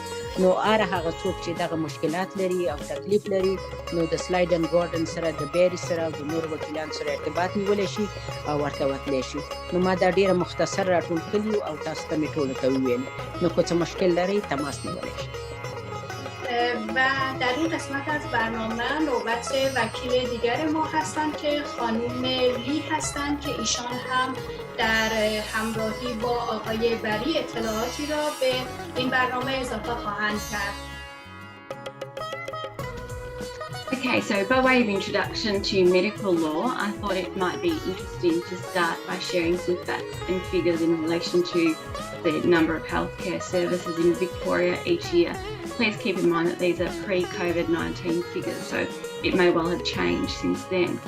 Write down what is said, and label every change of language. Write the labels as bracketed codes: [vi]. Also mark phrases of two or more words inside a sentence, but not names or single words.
[ps] نو هر هغه څوک چې دغه مشکلات لري او تکلیف لري، نو د سلاید اینډ ګارډن سره د بیرې سره او د نورو وکیلانو سره ارتباط نیولی شي او ورته وتلی شي. نو ما دا ډېره مختصر راټول کړي او تاسو ته مې ټولو ته وویل، نو که څه مشکل لرئ تماس نیولی شي. [fa] و در این قسمت از برنامه نوبت وکیل دیگر ما هستند که خانم لی هستند که ایشان هم در همراهی با آقای بری اطلاعاتی را به این برنامه اضافه خواهند کرد. [en] Okay, so by way of introduction to medical law, I thought it might be interesting to start by sharing some facts and figures in relation to the number of healthcare services in Victoria each year. Please keep in mind that these are pre-COVID-19 figures, so it may well have changed since then.